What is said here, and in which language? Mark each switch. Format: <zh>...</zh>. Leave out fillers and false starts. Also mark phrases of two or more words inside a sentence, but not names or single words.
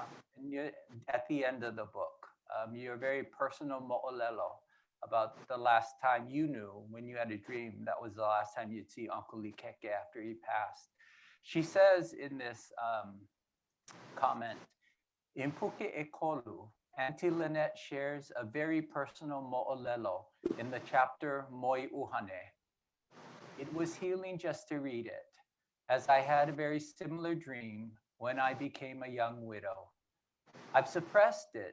<en>And at the end of the book, your very personal mo'olelo about the last time you knew when you had a dream that was the last time you'd see Uncle Likeke after he passed. She says in this comment, in</en> <haw>Helu ʻEkolu,</haw> <en>Auntie Lynette shares a very personal mo'olelo in the chapter Moi Uhane. It was healing just to read it, as I had a very similar dream when I became a young widow. I've suppressed it.</en>